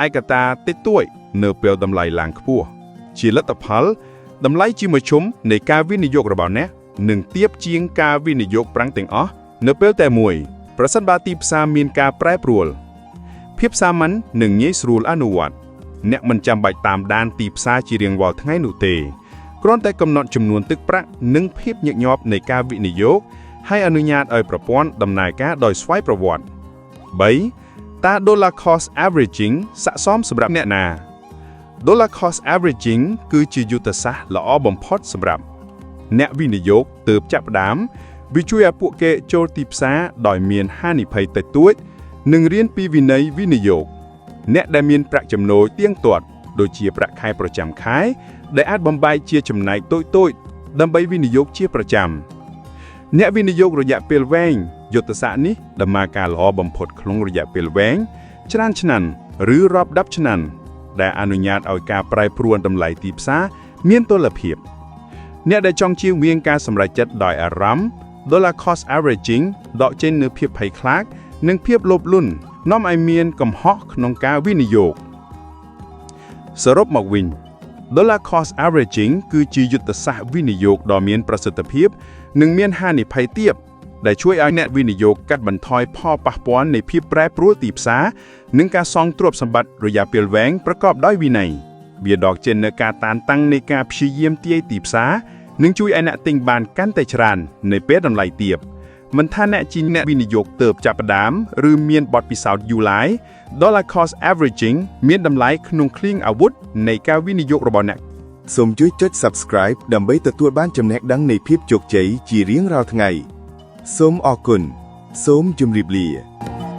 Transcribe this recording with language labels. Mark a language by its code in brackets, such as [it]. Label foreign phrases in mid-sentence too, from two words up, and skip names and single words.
[km] កតាតិចតួចនៅពេលតម្លៃឡើងខ្ពស់ជាលទ្ធផលតម្លៃជាមធ្យមនៃការវិនិយោគរបស់អ្នកនឹងទាបជាងការវិនិយោគប្រាំងទាំងអស់នៅពេលតែមួយប្រសិនបើទីផ្សារមានការប្រែប្រួលភាពសាមញ្ញនិងងាយស្រួលអនុវត្តអ្នកមិនចាំបាច់តាមដានទីផ្សារជារៀងរាល់ថ្ងៃនោះទេគ្រាន់តែកំណត់ចំនួនទឹកប្រាក់និងភាពញឹកញាប់នៃការវិនិយោគហើយអនុញ្ញាតឲ្យប្រព័ន្ធដំណើរការដោយស្វ័យប្រវត្តិ 3. តើ [en] dollar cost averaging [km] ស័ក្តិសមសម្រាប់អ្នកណា [en] dollar cost averaging [km] គឺជាយុទ្ធសាស្ត្រល្អបំផុតសម្រាប់អ្នកវិនិយោគទើបចាប់ផ្ដើមវាជួយឲ្យពួកគេចូលទីផ្សារដោយមានហានិភ័យតិចតួចនិងរៀនពីវិន័យវិនិយោគអ្នកដែលមានប្រាក់ចំណូលទៀងទាត់ដូចជាប្រាក់ខែប្រចាំ ខែដែលអាចបំបែកជាចំណែកតូចៗដើម្បីវិនិយោគជាប្រចាំអ្នកវិនិយោគរយៈពេលវែងយុទ្ធសាស្ត្រនេះដំណើរការល្អបំផុតក្នុងរយៈពេលវែងច្រើនឆ្នាំឬរាប់10ឆ្នាំដែលអនុញ្ញាតឲ្យការប្រែ ប្រួលតម្លៃទីផ្សារមានតុល្យភាពអ្នកដែលចង់ជៀសវាងការសម្រេចចិត្តដោយអារម្មណ៍ [en] dollar cost averaging [km] ដកចេញនូវភាពភ័យខ្លាចនិងភាពលោភលន់នាំឲ្យមានកំ ហុសក្នុងការវិនិយោគសរុបមកវិញ [en] dollar cost averaging [km] គឺជាយុទ្ធសាស្ត្រវិនិយោគដ៏មានប្រសិទ្ធភាពនិងមាន ហានិភ័យទាបដែលជួយឲ្យអ្នកវិនិយោគកាត់បន្ថយផលប៉ះពាល់នៃភាពប្រែប្រួលទីផ្សារនិងការសងទ្រព្យសម្បត្តិរយៈពេលវែងប្រកបដោយវិន័យវាដកចេញនូវការតានតឹងនៃការព្យាយាមទាយទីផ្សារនិងជួយឲ្យអ្នកទិញបានកាន់តែច្រើននៅពេលតម្លៃទាបមិនថាអ្នកជាអ្នកវិនិយោគទើបចាប់ផ្ដើមឬមានបទពិសោធន៍យូរឡើយ [en] dollar cost averaging [km] មានតម្លៃក្នុងឃ្លៀងអាវុធនៃការវិនិយោគរបស់អ្នក សូមជួយចុច Subscribe ដើម្បីទទួលបានចំណេះដឹងនៃភាពជោគជ័យជារៀងរាល់ថ្ងៃសូមអរគុណសូមជម្រាបលា